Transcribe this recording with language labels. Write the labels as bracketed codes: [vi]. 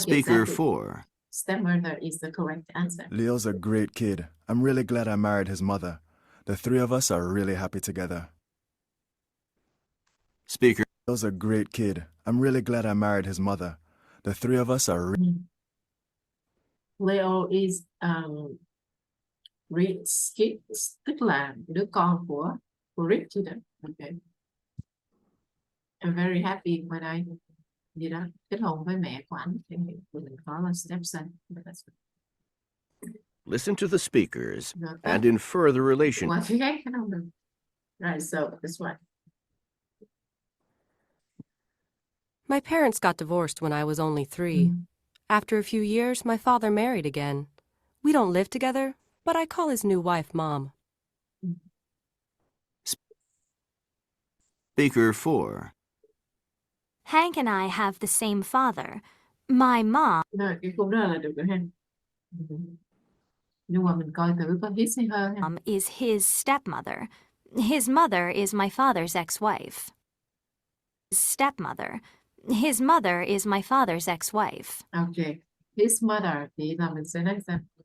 [en] Speaker exactly. 4. Stepmother is the correct answer. Leo's a great kid. I'm really glad I married his mother. The 3 of us are really happy together. Speaker Leo's a great kid. I'm really glad I married his mother. The 3 of us are Leo is Rick's kid, [vi] tức là đứa con của Rick chứ đó. Okay. [en] I'm very happy when I [vi] gì đó kết hôn với mẹ của anh thì mình có là stepson. [en] Listen to the speakers Got that? and infer the relation. Well, okay, I don't know. Right, so this one. My parents got divorced when I was only 3. After a few years, my father married again. We don't live together, but I call his new wife Mom. Speaker 4. Hank and I have the same father. My mom [vi] Rồi, cái câu đó là được rồi ha. Nhưng mà mình coi thử có his hay her ha. [en] is his stepmother. His mother is my father's ex-wife. Stepmother. His mother is my father's ex-wife. Okay. His mother [vi] thì là mình sẽ nói sao?